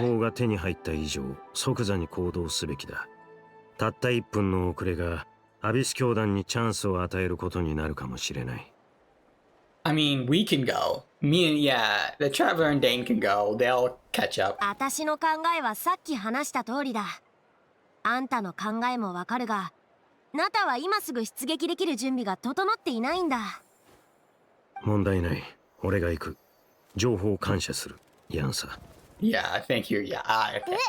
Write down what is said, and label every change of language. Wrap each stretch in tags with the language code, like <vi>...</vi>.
<ja>報が手に入った以上、即座に行動すべきだ。たった1分の遅れがアビス教団にチャンスを与えることになるかもしれない。</ja> <en>I mean, we can go. Yeah, the Traveler and Dane can go. They'll catch up.</en> <ja>私の考えはさっき話した通りだ。あんたの考えもわかるが、ナタは今すぐ出撃できる準備が整っていないんだ。問題ない。俺が行く。情報を感謝する。ヤンサ。</ja> <en>Yeah, thank you. Yeah, okay.</en>